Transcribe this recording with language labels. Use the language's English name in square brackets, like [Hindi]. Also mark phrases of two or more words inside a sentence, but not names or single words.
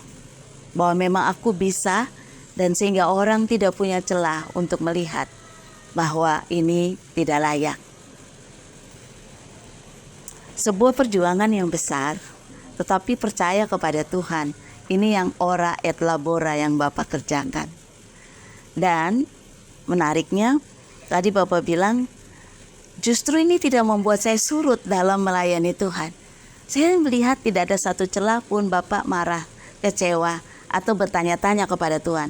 [Indonesian] Bahwa memang aku bisa dan sehingga orang tidak punya celah untuk melihat bahwa ini tidak layak. Sebuah perjuangan yang besar, tetapi percaya kepada Tuhan. Ini yang [Latin] ora et labora [Indonesian] yang Bapak kerjakan. Dan menariknya, tadi Bapak bilang, justru ini tidak membuat saya surut dalam melayani Tuhan. Saya melihat tidak ada satu celah pun Bapak marah, kecewa, atau bertanya-tanya kepada Tuhan.